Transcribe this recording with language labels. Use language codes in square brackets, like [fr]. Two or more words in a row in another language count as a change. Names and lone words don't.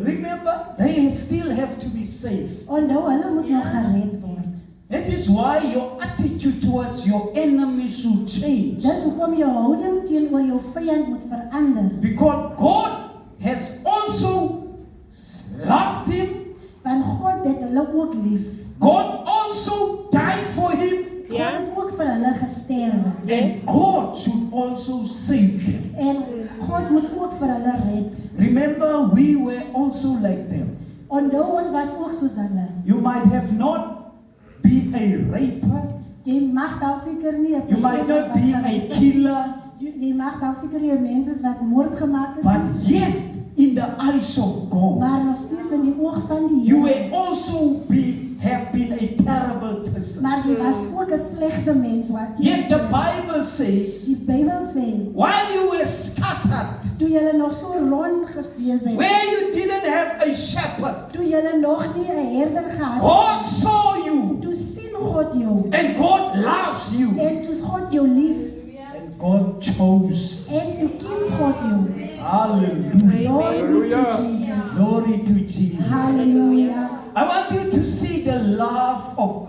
[en] Remember, they still have to be safe. [af] Onthou hulle moet nog gered word. [en] That is why your attitude towards your enemy should change. [af] Dis hoekom jou houding teenoor jou vyand moet verander. [en] Because God has also loved him. [af] Want God het hulle ook lief. [en] God also died for him. [af] God Ja. het ook vir hulle gesterwe. [en] And God should also save them. [af] En God moet ook vir hulle red. [en] Remember, we were also like them. [af] Onthou ons was ook soos hulle. [en] You might have not be a raper. [af] Jy mag dalk seker nie 'n [en] You might [af] persoon [en] not [af] wat [en] be [af] gaan- [en] a killer. [af] Jy mag dalk seker nie 'n mens is wat moord gemaak het [en] But [af] nie. [en] yet, in the eyes of God, [af] Maar nog steeds in die oog van die [en] you [af] Here. [en] will also have been a terrible person. [af] Maar jy was ook 'n slegte mens wat [en] Yet the Bible says, [af] die Bybel sê, [en] while you were scattered, [af] toe julle nog so rond gewees het, [en] where you didn't have a shepherd, [af] toe julle nog nie 'n herder gehad het, [en] God saw you [af] toe sien God jou [en] and God loves you [af] en toe is God jou lief [en] and God chose. [af] en toe kies God jou. [en] Hallelujah. Glory be to Hallelujah. Jesus. Glory to Jesus. Hallelujah. I want you to see the love of